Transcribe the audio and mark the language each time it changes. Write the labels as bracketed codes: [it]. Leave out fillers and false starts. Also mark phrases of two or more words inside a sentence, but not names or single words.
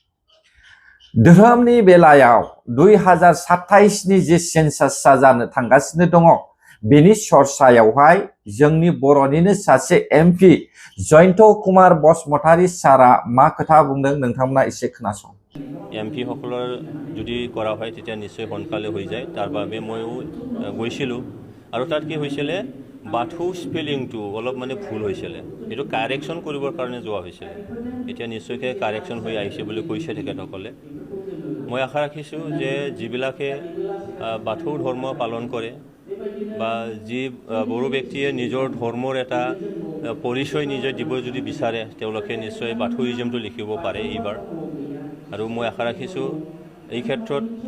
[brx] धोरोमनि बेलायाव 2027 नि जे सेन्सासआ जानो थांगासिनो दङ बेनि चर्चायावहाय जोंनि बर'निनो सासे एमपि जयन्त कुमार बसुमतारी सारा मा खोथा बुंदों नोंथांमोना एसे खोनासं [as] एमपि সকলৰ যদি কৰা হয় তেতিয়া নিশ্চয় সোনকালে হৈ যায় তাৰ বাবে ময়ো গৈছিলোঁ আৰু তাত কি হৈছিলে বাথৌ স্পেলিংটো অলপ মানে ভুল হৈছিলে এইটো কাৰেকশ্যন কৰিবৰ কাৰণে যোৱা হৈছিলে এতিয়া নিশ্চয়কৈ কাৰেকশ্যন হৈ আহিছে বুলি কৈছে তেখেতসকলে মই আশা ৰাখিছোঁ যে যিবিলাকে বাথৌ ধৰ্ম পালন কৰে বা যি বড়ো ব্যক্তিয়ে নিজৰ ধৰ্মৰ এটা পৰিচয় নিজে দিব যদি বিচাৰে তেওঁলোকে নিশ্চয় বাথৌইজমটো লিখিব পাৰে এইবাৰ আৰু মই আশা ৰাখিছোঁ এই ক্ষেত্ৰত